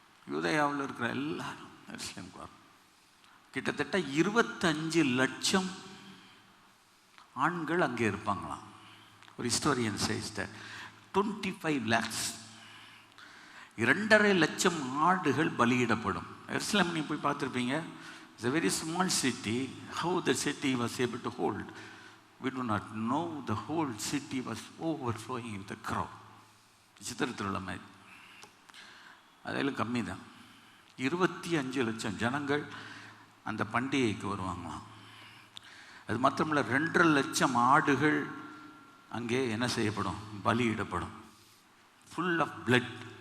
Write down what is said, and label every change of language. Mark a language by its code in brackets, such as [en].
[ta] யூதேயாவில் இருக்கிற எல்லாரும் எருசலேமுக்கு வரணும். கிட்டத்தட்ட 25 லட்சம் ஆண்கள் அங்கே இருப்பாங்களாம். ஒரு [en] historian says that 25 lakhs [ta] 2.5 லட்சம் ஆடுகள் பலியிடப்படும். எருசலேம் நீங்கள் போய் பார்த்துருப்பீங்க. [en] It's a very small city. How the city was able to hold, we do not know. The whole city was overflowing with the crowd. [ta] சித்திரத்தில் உள்ள மாதிரி அதில் கம்மி தான். 25 லட்சம் ஜனங்கள் அந்த பண்டிகைக்கு வருவாங்களாம். அது மாத்திரமில்ல 2.5 லட்சம் ஆடுகள் அங்கே என்ன செய்யப்படும்? பலியிடப்படும். [en] Full of blood.